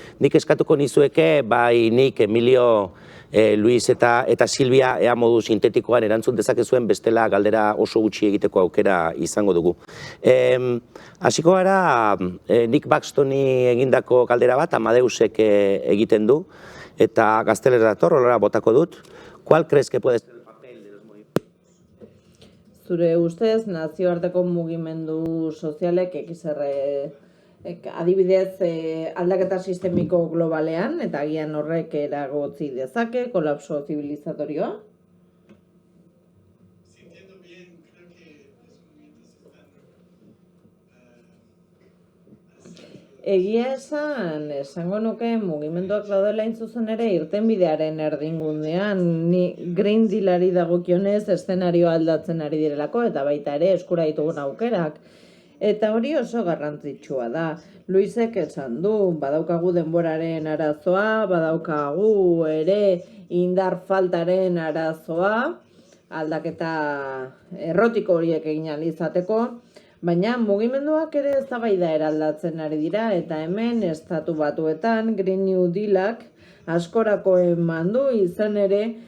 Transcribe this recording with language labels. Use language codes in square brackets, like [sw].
[eu] Nik eskatuko nizueke, nik, Emilio, Luis eta Silvia ea modu sintetikoan erantzun dezakezuen bestela galdera oso gutxi egiteko aukera izango dugu. Hasiko gara, Nick Buxtoni egindako galdera bat, Amadeusek egiten du, eta gaztelera dator, holara botako dut. [es] ¿Cuál crees que puede ser el papel de los movimientos? [eu] Zure ustez, nazioarteko mugimendu sozialek XR adibidez aldaketa sistemiko globalean, eta agian horrek eragotzi dezake, kolapso zivilizatorioa? [es] Si entiendo bien, creo que los movimientos están [eu] Egia esango nuke mugimenduak daudela hain zuzen ere irtenbidearen erdingundean, ni Green Dealari dagokionez eszenarioa aldatzen ari direlako eta baita ere eskura ditugun aukerak. Eta hori oso garrantzitsua da. Luisek esan du, badaukagu denboraren arazoa, badaukagu ere indar faltaren arazoa, aldaketa errotiko horiek egin ahal izateko, baina mugimenduak ere eztabaida eraldatzen ari dira eta hemen Estatu Batuetan Green New Dealak askorako eman du izan ere